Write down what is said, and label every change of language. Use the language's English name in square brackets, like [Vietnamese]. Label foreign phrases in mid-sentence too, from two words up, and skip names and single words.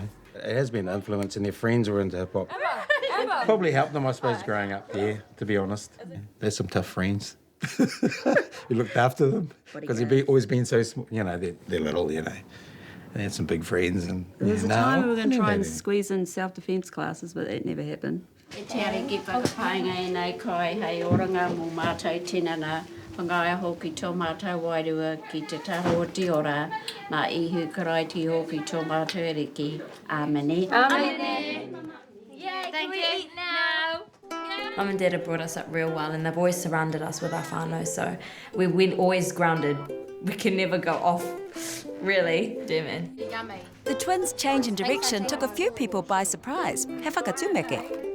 [English] It has been an influence and their friends were into hip-hop. Probably helped them, I suppose, growing up there, to be honest. They're some tough friends. We looked after them because they've always been so small, you know, they're little, you know. They had some big friends. And there was a time we were going to try and squeeze in self-defence classes, but that never happened. [Māori] E te are ki whakapainga e nei kai hei oranga mō mātou tinana, whangaia hoki tō mātou wairua ki te taho o te ora, nā ihu karaiti hoki tō mātou eriki. Āmene. Āmene. [English] Yay, can we eat now? Mum and Dad have brought us up real well and they've always surrounded us with our whānau, so we're always grounded. We can never go off, really. Dear man. Yummy. The twins' change in direction took a few people by surprise. [Māori] He whakatumeke.